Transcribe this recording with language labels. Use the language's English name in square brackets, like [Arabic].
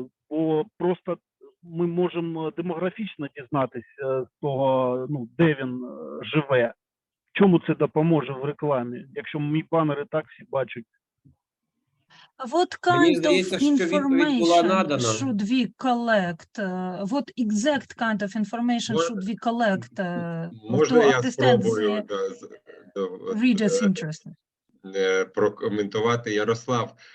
[Ukrainian] Бо просто ми можемо демографічно дізнатися з того, де він живе. Чому це допоможе в рекламі, якщо мій банер і так всі бачать? [English] What kind of information should we collect? What exact kind of information should we collect to understand the reader's interest? [Ukrainian] Прокоментувати, Ярослав.